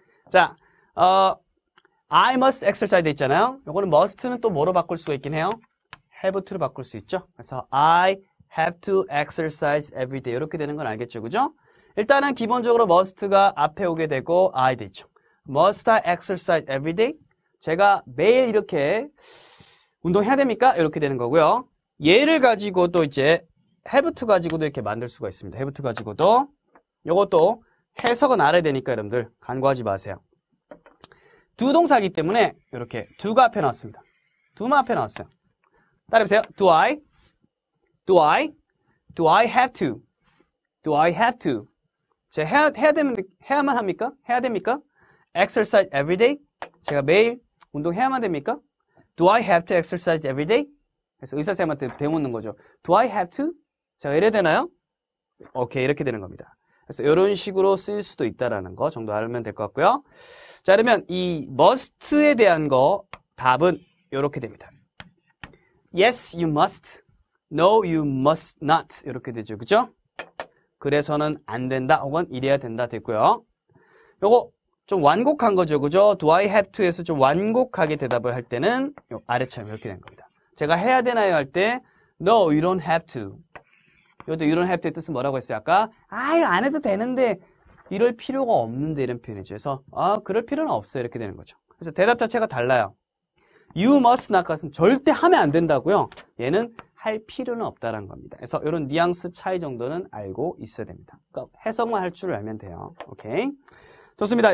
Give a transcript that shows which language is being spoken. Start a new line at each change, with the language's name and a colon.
Korean: 자,
English: I must exercise
Korean: 돼 있잖아요. 요거는 must는 또 뭐로 바꿀 수가 있긴 해요? have to로 바꿀 수 있죠. 그래서
English: I have to exercise every day
Korean: 이렇게 되는 건 알겠죠, 그죠? 일단은 기본적으로 must가 앞에 오게 되고 I 돼 있죠.
English: Must I exercise every day?
Korean: 제가 매일 이렇게 운동해야 됩니까? 이렇게 되는 거고요. 얘를 가지고도 이제 have to 가지고도 이렇게 만들 수가 있습니다. have to 가지고도 요것도 해석은 알아야 되니까 여러분들 간과하지 마세요. 두 동사이기 때문에 이렇게 do가 앞에 나왔습니다. do만 앞에 나왔어요. 따라해보세요.
English: Do I have to? Do I have to?
Korean: 제가 해야만 합니까? 해야 됩니까?
English: Exercise every day?
Korean: 제가 매일 운동해야만 됩니까?
English: Do I have to exercise every day?
Korean: 그래서 의사 선생님한테 되묻는 거죠.
English: Do I have to?
Korean: 자, 이래 되나요? 오케이, 이렇게 되는 겁니다. 그래서 이런 식으로 쓸 수도 있다라는 거 정도 알면 될 것 같고요. 자, 그러면 이 must에 대한 거 답은 이렇게 됩니다.
English: Yes, you must. No, you must not.
Korean: 이렇게 되죠. 그죠? 그래서는 안 된다 혹은 이래야 된다 됐고요. 요거 좀 완곡한 거죠. 그죠? Do I have to에서 좀 완곡하게 대답을 할 때는 요 아래처럼 이렇게 된 겁니다. 제가 해야 되나요? 할 때
English: No, you don't have to.
Korean: 이것도 you don't have to의 뜻은 뭐라고 했어요? 아까 이거 안 해도 되는데 이럴 필요가 없는데 이런 표현이죠. 그래서 그럴 필요는 없어요. 이렇게 되는 거죠. 그래서 대답 자체가 달라요. You must not 것은 절대 하면 안 된다고요. 얘는 할 필요는 없다는 겁니다. 그래서 이런 뉘앙스 차이 정도는 알고 있어야 됩니다. 그러니까 해석만 할 줄 알면 돼요. 오케이. 좋습니다.